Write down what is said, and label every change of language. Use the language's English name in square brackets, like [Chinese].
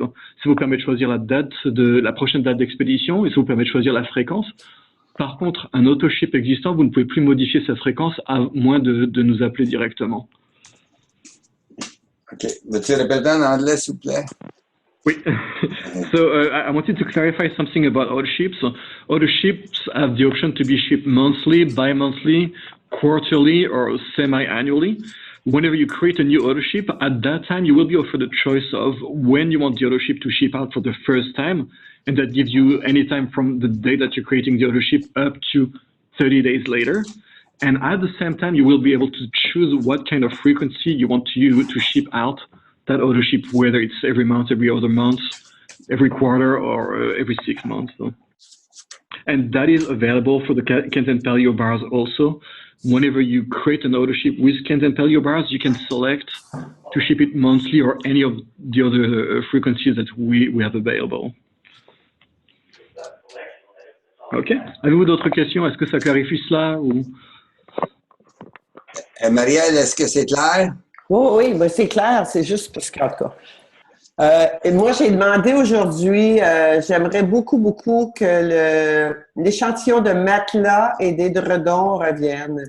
[French] Ça vous permet de choisir la prochaine date d'expédition et ça vous permet de choisir la fréquence. Par contre, un autoship existant, vous ne pouvez plus modifier sa fréquence à moins de nous appeler directement. OK. Veux-tu répéter en anglais, s'il vous plaît? Oui. [English] So I wanted to clarify something about autoships. Autoships have the option to be shipped monthly, bi-monthly, quarterly, or semi-annually. Whenever you create a new autoship, at that time, you will be offered a choice of when you want the autoship to ship out for the first time, and that gives you any time from the day that you're creating the autoship up to 30 days later. And at the same time, you will be able to choose what kind of frequency you want to use to ship out that autoship, whether it's every month, every other month, every quarter, or every 6 months. So. And that is available for the Kent and Paleo bars also. Whenever you create an autoship with Kent and Paleo bars, you can select to ship it monthly or any of the other frequencies that we have available. OK. [French] Avez-vous d'autres questions? Est-ce que ça clarifie cela? Ou... Marielle, est-ce que c'est clair? Oui, ben c'est clair, c'est juste parce qu'en tout cas. Et moi, j'ai demandé aujourd'hui, j'aimerais beaucoup que l'échantillon de matelas et d'édredons revienne.